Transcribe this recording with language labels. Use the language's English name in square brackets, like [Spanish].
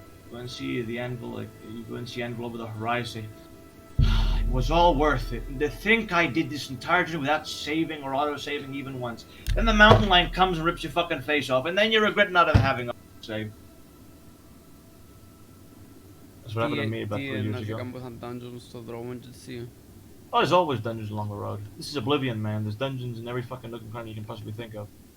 [English] Go and see the Anvil, you go and see Anvil over the horizon. It was all worth it. And to think I did this entire journey without saving or auto-saving even once. Then the mountain lion comes and rips your fucking face off, and then you regret not having auto-save. That's what happened to me about 3 years ago. [Greek] Dungeons στο δρόμο και εσύ. [English] Oh, there's always dungeons along the road. This is Oblivion, man. There's dungeons in every fucking nook and cranny you can possibly think of.